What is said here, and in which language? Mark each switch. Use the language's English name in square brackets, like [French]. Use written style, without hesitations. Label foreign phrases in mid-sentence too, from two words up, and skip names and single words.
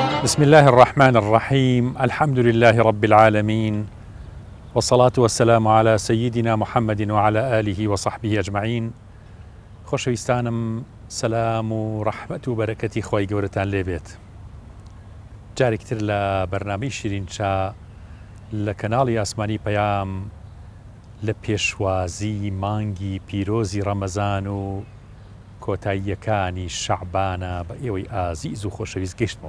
[Arabic] بسم الله الرحمن الرحيم. الحمد لله رب العالمين، والصلاة والسلام على سيدنا محمد وعلى آله وصحبه أجمعين. [Central Kurdish] خۆشەویستانم، سەلام و ڕەحمەت و بەرەکەتی خۆی گەورەتان لێبێت. جارێکتر لە بەرنامەی شیرینچا لە کەناڵی ئاسمانی پەیام لە پێشوازی مانگی پیرۆزی ڕەمەزان و کۆتاییەکانی شەعبانە بە ئێوەی ئازیز و خۆشەویست گەیشتمەوە.